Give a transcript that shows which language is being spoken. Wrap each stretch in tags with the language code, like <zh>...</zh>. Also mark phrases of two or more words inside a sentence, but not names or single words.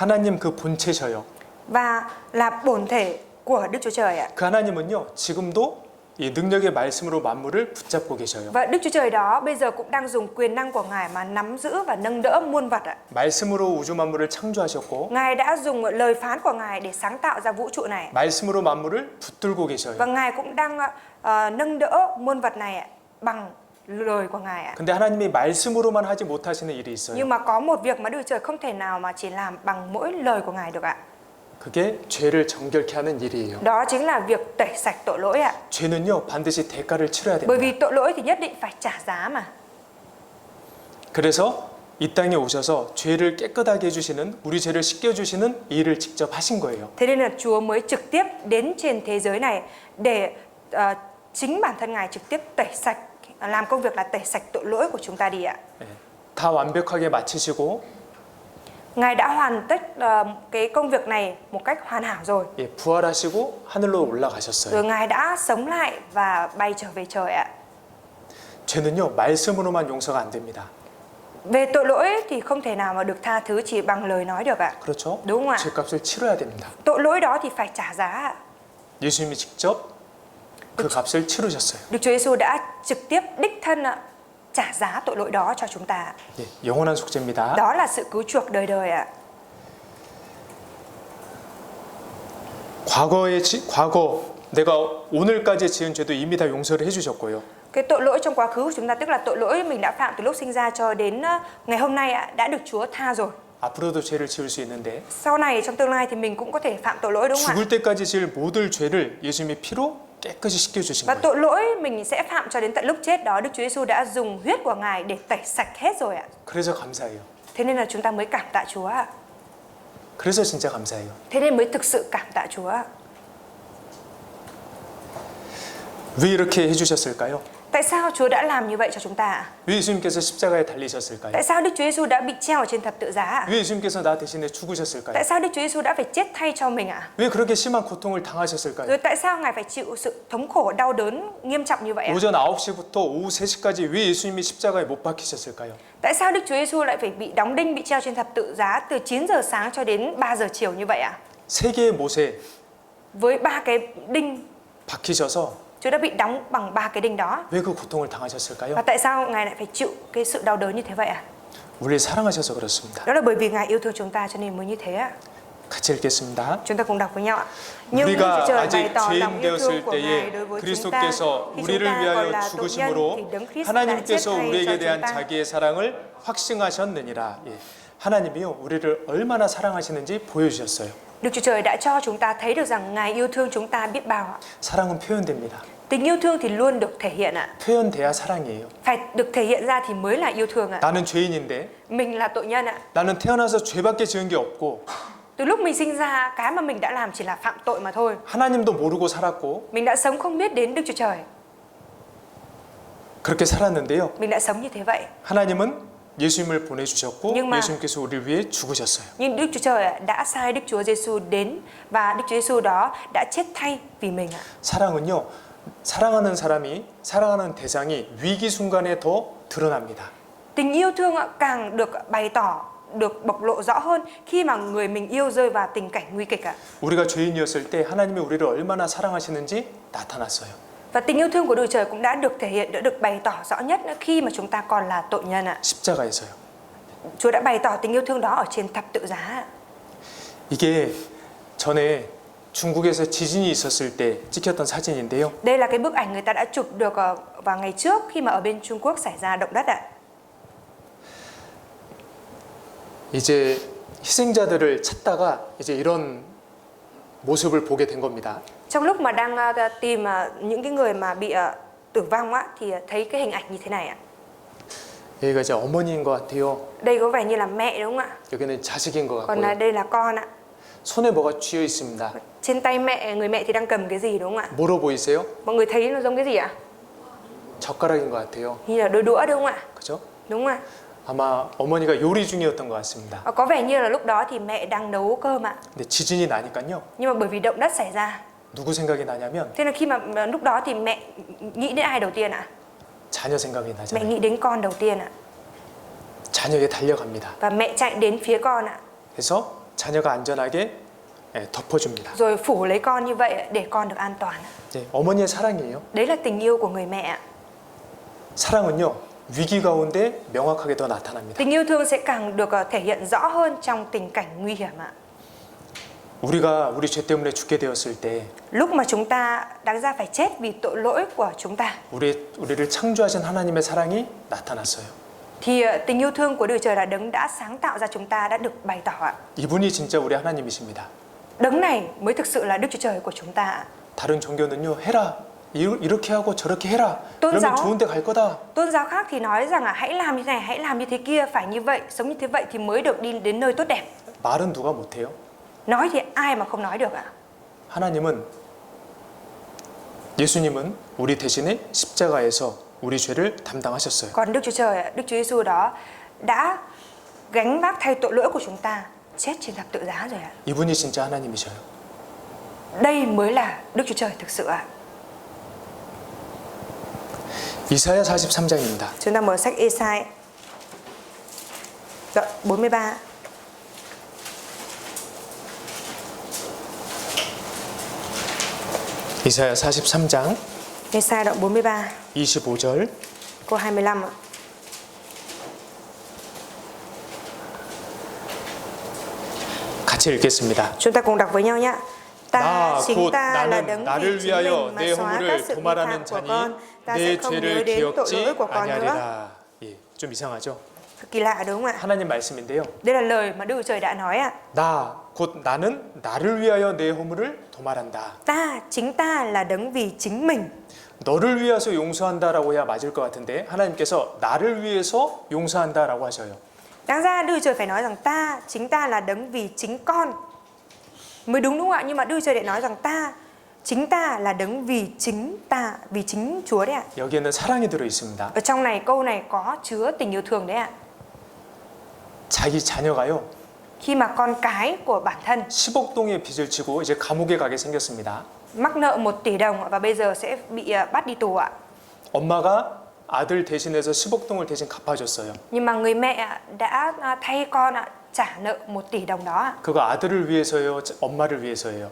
<ko>하나님 그 본체셔요.</ko> <vi>Và là bổn thể của Đức Chúa Trời ạ.</vi> <ko>그 하나님은요 지금도 이 능력의 말씀으로 만물을 붙잡고 계셔요.</ko> <vi>Và Đức Chúa Trời đó bây giờ cũng đang dùng quyền năng của Ngài mà nắm giữ và nâng đỡ muôn vật ạ.</vi> <ko>말씀으로 우주 만물을 창조하셨고</ko> <vi>Ngài đã dùng lời phán của Ngài để sáng tạo ra vũ trụ này.</vi> <ko>말씀으로 만물을 붙들고</ko> <vi>Và</vi> <ko>계셔요.</ko> <vi>Ngài cũng đang nâng đỡ muôn vật này ạ, bằng lời của Ngài ạ.</vi> <ko>근데 하나님이 말씀으로만 하지 못하시는 일이 있어요.</ko> <vi>Nhưng mà có một việc mà Đức Chúa Trời không thể nào mà chỉ làm bằng mỗi lời của Ngài được ạ.</vi> <ko>그게 죄를 정결케 하는 일이에요.</ko> <vi>Đó chính là việc tẩy sạch tội lỗi ạ.</vi> <ko>죄는요 반드시 대가를 치러야</ko> <vi>Bởi</vi> <ko>됩니다.</ko> <vi>vì tội lỗi thì nhất định phải trả giá mà.</vi> <ko>그래서 이 땅에 오셔서 죄를 깨끗하게 해주시는 우리 죄를 씻겨주시는 일을 직접 하신 거예요.</ko> <vi>Thế nên là Chúa mới trực tiếp đến trên thế giới này để chính bản thân Ngài trực tiếp tẩy sạch, làm công việc là tẩy sạch tội lỗi của chúng ta đi ạ.</vi> <ko>네. 다 완벽하게 마치시고</ko> <vi>Ngài đã hoàn tất cái công việc này một cách hoàn hảo rồi.</vi> <ko>예, 부활하시고 하늘로 올라가셨어요.</ko> <vi>Rồi Ngài đã sống lại và bay trở về trời ạ.</vi> <ko>죄는요 말씀으로만 용서가 안 됩니다.</ko> <vi>Về tội lỗi thì không thể nào mà được tha thứ chỉ bằng lời nói được ạ.</vi> <ko>그렇죠?</ko> <vi>Đúng không ạ?</vi> <ko>죄값을 치러야 됩니다.</ko> <vi>Tội lỗi đó thì phải trả giá ạ.</vi> <ko>예수님이 직접 그 값을 치르셨어요.</ko> <vi>Đức Chúa Giêsu đã trực tiếp đích thân trả giá tội lỗi đó cho chúng ta.</vi> <ko>예, 영원한 속죄입니다.</ko> <vi>Đó là sự cứu chuộc đời đời ạ.</vi> <ko>과거 내가 오늘까지 지은 죄도 이미 다 용서를 해주셨고요.</ko> <vi>Cái tội lỗi trong quá khứ của chúng ta, tức là tội lỗi mình đã phạm từ lúc sinh ra cho đến ngày hôm nay ạ, đã được Chúa tha rồi.</vi> <ko>앞으로도 죄를 지을 수 있는데</ko> <vi>Sau này trong tương lai thì mình cũng có thể phạm tội lỗi, đúng không ạ?</vi> <ko>죽을 때까지 지을 모든 죄를 예수님이 피로 깨끗이 씻겨주신</ko> <vi>Và</vi> <ko>거예요.</ko> <vi>tội lỗi mình sẽ phạm cho đến tận lúc chết đó, Đức Chúa Giêsu đã dùng huyết của Ngài để tẩy sạch hết rồi ạ.</vi> <ko>그래서 감사해요.</ko> <vi>Thế nên là chúng ta mới cảm tạ Chúa ạ.</vi> <ko>그래서 진짜 감사해요.</ko> <vi>Thế nên mới thực sự cảm tạ Chúa ạ.</vi> <ko>왜 이렇게 해주셨을까요?</ko> <vi>Tại sao Chúa đã làm như vậy cho chúng ta ạ?</vi> <ko>왜 예수님께서 십자가에 달리셨을까요?</ko> <vi>Tại sao Đức Chúa Giêsu đã bị treo ở trên thập tự giá ạ?</vi> <ko>왜 예수님께서 나 대신에 죽으셨을까요?</ko> <vi>Tại sao Đức Chúa Giêsu đã phải chết thay cho mình ạ?</vi> <ko>왜 그렇게 심한 고통을 당하셨을까요?</ko> <vi>Rồi tại sao Ngài phải chịu sự thống khổ đau đớn nghiêm trọng như vậy ạ?</vi> <ko>오전 9시부터 오후 3시까지 왜 예수님이 십자가에 못 박히셨을까요?</ko> <vi>Tại sao Đức Chúa Giêsu lại phải bị đóng đinh, bị treo trên thập tự giá từ 9 giờ sáng cho đến 3 giờ chiều như vậy ạ?</vi> <ko>세 개의 못에</ko> <vi>Với 3 cái đinh,</vi> <ko>박히셔서</ko> <vi>Chúa đã bị đóng bằng 3 cái đinh đó.</vi> <ko>왜 그 고통을 당하셨을까요?</ko> <vi>Và tại sao Ngài lại phải chịu cái sự đau đớn như thế vậy ạ?</vi> <ko>우리를 사랑하셔서 그렇습니다.</ko> <vi>Đó là bởi vì Ngài yêu thương chúng ta cho nên mới như thế ạ.</vi> <ko>같이 읽겠습니다.</ko> <vi>Chúng ta cùng đọc với nhau ạ. Nhưng Đức</vi> <ko>우리가</ko> <vi>Chúa Trời</vi> <ko>아직</ko> <vi>bày tỏ lòng</vi> <ko>죄인</ko> <vi>yêu thương</vi> <ko>되었을</ko> <vi>của Ngài</vi> <ko>때에</ko> <vi>đối với chúng ta.</vi> <ko>그리스도께서</ko> <vi>Khi chúng</vi> <ko>우리를</ko> <vi>ta còn</vi> <ko>위하여</ko> <vi>là tội nhân</vi> <ko>죽으심으로</ko> <vi>thì Đấng Christ đã chết</vi> <ko>하나님께서</ko> <vi>thay cho</vi> <ko>우리에게</ko> <vi>chúng</vi> <ko>대한</ko> <vi>ta.</vi> <ko>자기의 사랑을 확증하셨느니라. 예. 하나님이요 우리를 얼마나 사랑하시는지 보여주셨어요.</ko> <vi>Đức Chúa Trời đã cho chúng ta thấy được rằng Ngài yêu thương chúng ta biết bao ạ.</vi> <ko>사랑은 표현됩니다.</ko> <vi>Tình yêu thương thì luôn được thể hiện ạ.</vi> <ko>표현돼야 사랑이에요.</ko> <vi>Phải được thể hiện ra thì mới là yêu thương ạ.</vi> <ko>나는 죄인인데</ko> <vi>Mình là tội nhân ạ.</vi> <ko>나는 태어나서 죄밖에 지은 게 없고</ko> <vi>Từ lúc mình sinh ra, cái mà mình đã làm chỉ là phạm tội mà thôi.</vi> <ko>하나님도 모르고 살았고</ko> <vi>Mình đã sống không biết đến Đức Chúa Trời.</vi> <ko>그렇게 살았는데요.</ko> <vi>Mình đã sống như thế vậy.</vi> <ko>하나님은 예수님을 보내주셨고</ko> <vi>Nhưng mà-</vi> <ko>예수님께서 우리를 위해 죽으셨어요.</ko> <vi>Nhưng Đức Chúa Trời đã sai Đức Chúa Giêsu đến và Đức Chúa Giêsu đó đã chết thay vì mình ạ.</vi> <ko>사랑은요. 사랑하는 사람이 사랑하는 대상이 위기 순간에 더 드러납니다.</ko> <vi>Tình yêu thương càng được bày tỏ, được bộc lộ rõ hơn khi mà người mình yêu rơi vào tình cảnh nguy kịch ạ.</vi> <ko>우리가 죄인이었을 때 하나님이 우리를 얼마나 사랑하시는지 나타났어요.</ko> <vi>Và Và tình yêu thương của Đức Chúa Trời cũng đã được thể hiện, đã được bày tỏ rõ nhất khi mà chúng ta còn là tội nhân ạ.</vi> <ko>십자가에서요.</ko> <vi>Chúa đã bày tỏ tình yêu thương đó ở trên thập tự giá ạ.</vi> <ko>이게 전에 중국에서 지진이 있었을 때 찍혔던 사진인데요.</ko> <vi>Đây là cái bức ảnh người ta đã chụp được vào ngày trước khi mà ở bên Trung Quốc xảy ra động đất ạ.</vi> <ko>이제 희생자들을 찾다가 이제 이런 모습을 보게 된 겁니다.</ko> <vi>Trong lúc mà đang tìm những cái người mà bị tử vong á, thì thấy cái hình ảnh như thế này ạ.</vi> <ko>여기가 이제 어머니인 것 같아요.</ko> <vi>Đây có vẻ như là mẹ đúng không ạ?</vi> <ko>여기는 자식인 것</ko> <vi>Còn</vi> <ko>같고요.</ko> <vi>đây là con ạ.</vi> <ko>손에 뭐가 쥐어 있습니다.</ko> <vi>Trên tay mẹ, người mẹ thì đang cầm cái gì đúng không ạ?</vi> <ko>뭐로 보이세요?</ko> <vi>Mọi người thấy nó giống cái gì ạ?</vi> <ko>젓가락인 것 같아요.</ko> <vi>Như là đôi đũa đúng không ạ?</vi> <ko>그죠?</ko> <vi>Đúng không ạ?</vi> <ko>아마 어머니가 요리 중이었던 것 같습니다.</ko> <vi>Có vẻ như là lúc đó thì mẹ đang nấu cơm ạ.</vi> <ko>근데 지진이 나니까요.</ko> <vi>Nhưng mà bởi vì động đất xảy ra,</vi> <ko>누구 생각이 나냐면</ko> <vi>thế là khi mà lúc đó thì mẹ nghĩ đến ai đầu tiên ạ?</vi> <ko>자녀 생각이</ko> <vi>Mẹ</vi> <ko>나잖아요.</ko> <vi>nghĩ đến con đầu tiên ạ.</vi> <ko>자녀에게 달려갑니다.</ko> <vi>Và mẹ chạy đến phía con ạ.</vi> <ko>그래서 자녀가 안전하게 덮어줍니다.</ko> <vi>Rồi phủ lấy con như vậy để con được an toàn ạ.</vi> <ko>네, 어머니의 사랑이에요.</ko> <vi>Đấy là tình yêu của người mẹ ạ.</vi> <ko>사랑은요, 위기 가운데 명확하게 더 나타납니다.</ko> <vi>Tình yêu thương sẽ càng được thể hiện rõ hơn trong tình cảnh nguy hiểm ạ.</vi> <ko>우리가 우리 죄 때문에 죽게 되었을 때</ko> <vi>Lúc mà chúng ta đáng ra phải chết vì tội lỗi của chúng ta,</vi> <ko>우리를 창조하신 하나님의 사랑이 나타났어요.</ko> <vi>thì tình yêu thương của Đức Trời là đấng đã sáng tạo ra chúng ta đã được bày tỏ ạ.</vi> <ko>이분이 진짜 우리 하나님이십니다.</ko> <vi>Đấng này mới thực sự là Đức Chúa Trời của chúng ta ạ.</vi> <ko>다른 종교는요, 해라. 이렇게 하고 저렇게 해라.</ko> <vi>tôn</vi> <ko>그러면</ko> <vi>giáo</vi> <ko>좋은 데 갈 거다.</ko> <vi>tôn giáo khác thì nói rằng là hãy làm như thế này, hãy làm như thế kia, phải như vậy, sống như thế vậy thì mới được đi đến nơi tốt đẹp.</vi> <ko>말은 누가 못해요?</ko> <vi>Nói thì ai mà không nói được ạ?</vi> <ko>예수님은 우리 대신에 십자가에서 우리 죄를 담당하셨어요.</ko> <vi>Còn Đức Chúa Trời, Đức Chúa Giêsu đó đã gánh vác thay tội lỗi của chúng ta, chết trên thập tự giá rồi ạ.</vi> <ko>이분이 진짜 하나님이셔요.</ko> <vi>Đây mới là Đức Chúa Trời thực sự ạ.</vi> <ko>이사야 43장입니다.</ko> <vi>Chúng ta mở sách Ê-sai đoạn 43.</vi> <ko>이사야 43장</ko> <vi>Ê-sai đoạn 43</vi> <ko>25절</ko> <vi>câu 25 ạ.</vi> <ko>같이 읽겠습니다.</ko> <vi>Chúng ta cùng đọc với nhau nhé. Ta</vi> <ko>나</ko> <vi>chính</vi> <ko>곧</ko> <vi>ta là</vi> <ko>나는</ko> <vi>đấng</vi> <ko>나를</ko> <vi>vì chính</vi> <ko>위하여</ko> <vi>mình mà</vi> <ko>내</ko> <vi>xóa các</vi> <ko>허물을</ko> <vi>sự vi</vi> <ko>도말하는</ko> <vi>phạm của</vi> <ko>자니</ko> <vi>con. Ta sẽ</vi> <ko>내</ko> <vi>không nhớ</vi> <ko>죄를</ko> <vi>đến tội lỗi</vi> <ko>기억지</ko> <vi>của con nữa.</vi> <ko>아니하리라. 예, 좀 이상하죠?</ko> <vi>Cực kỳ lạ đúng không ạ?</vi> <ko>하나님 말씀인데요.</ko> <vi>Đây là lời mà Đức Chúa Trời đã nói ạ.</vi> <ko>곧 나는 나를 위하여 내 허물을 도말한다.</ko> <vi>Ta chính ta là đấng vì chính mình.</vi> <ko>너를 위해서 용서한다라고 해야 맞을 것 같은데 하나님께서 나를 위해서 용서한다라고 하셔요.</ko> <vi>Đáng ra Đức Chúa Trời phải nói rằng ta chính ta là đấng vì chính con mới đúng không ạ? Nhưng mà Đức Chúa Trời lại nói rằng chính ta là đấng vì chính ta, vì chính Chúa đấy ạ.</vi> <ko>여기에는 사랑이 들어 있습니다.</ko> <vi>Ở trong này câu này có chứa tình yêu thương đấy ạ.</vi> <ko>자기 자녀가요.</ko> <vi>Khi mà con cái của bản thân</vi> <ko>10억 동의 빚을 지고 이제 감옥에 가게 생겼습니다.</ko> <vi>mắc nợ 1 tỷ đồng và bây giờ sẽ bị bắt đi tù ạ.</vi> <ko>엄마가 아들 대신해서 10억 동을 대신 갚아줬어요.</ko> <vi>Nhưng mà người mẹ đã thay con trả nợ 1 tỷ đồng đó ạ.</vi> <ko>그거 아들을 위해서요, 엄마를 위해서예요.</ko>